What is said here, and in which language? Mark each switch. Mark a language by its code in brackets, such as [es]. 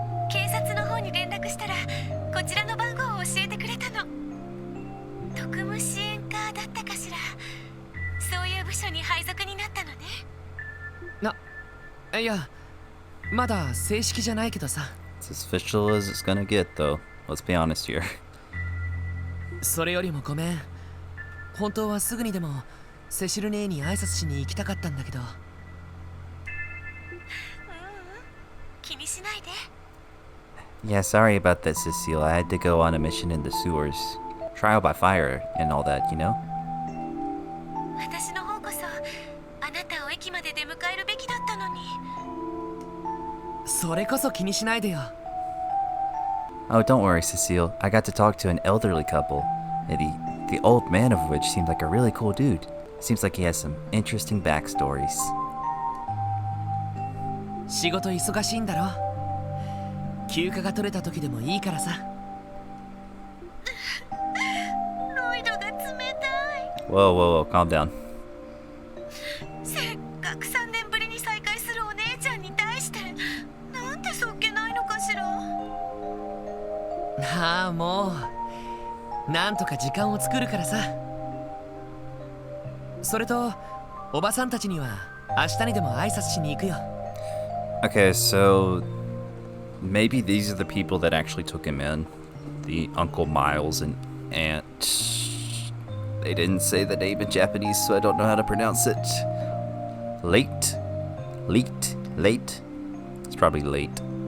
[ja] 警察の方に連絡したらこちらの番号を教えてくれたの。特務支援課だったかしら。そういう部署に配属になったのね。いや、まだ正式じゃないけどさ。 [en] It's as official as it's gonna get, though. Let's be honest here. [ja] それよりもごめん。本当はすぐにでもセシル姉に挨拶しに行きたかったんだけど。気にしないで。 [en] Yeah, sorry about that, Cecile. I had to go on a mission in the sewers. Trial by fire and all that, you know? [ja] 私の方こそあなたを駅まで出迎えるべきだったのに。それこそ気にしないでよ。 [en] Oh, don't worry, Cecile. I got to talk to an elderly couple. The old man of which seemed like a really cool dude. Seems like he has some interesting backstories. [ja] 仕事忙しいんだろ。休暇が取れた時でもいいからさ。ロイドが冷たい。 [en] Whoa, whoa, whoa, calm down. [ja] せっかく3年ぶりに再会するお姉ちゃんに対してなんてそっけないのかしら。ああ、もうなんとか時間を作るからさ。それとおばさんたちには明日にでも挨拶しに行くよ。 [en] Okay, so maybe these are the people that actually took him in. The Uncle Miles and Aunt. They didn't say the name in Japanese, so I don't know how to pronounce it. Late? Late? It's probably late.